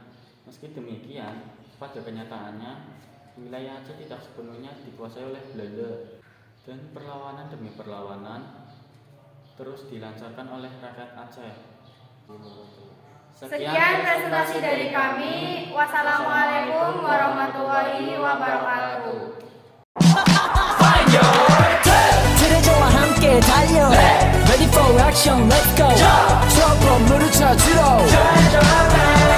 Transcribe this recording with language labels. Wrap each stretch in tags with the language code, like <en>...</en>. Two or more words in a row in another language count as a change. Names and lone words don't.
<id>Meski demikian, pada kenyataannya wilayah Aceh tidak sepenuhnya dikuasai oleh Belanda dan perlawanan demi perlawanan terus dilancarkan oleh rakyat Aceh. Sekian presentasi dari kami.</id> <ar>والسلام عليكم ورحمة الله وبركاته.</ar> <ko>트레저와 함께 달려</ko> <en>Ready for action, let's go</en> <ko>저 건물을 찾으러</ko>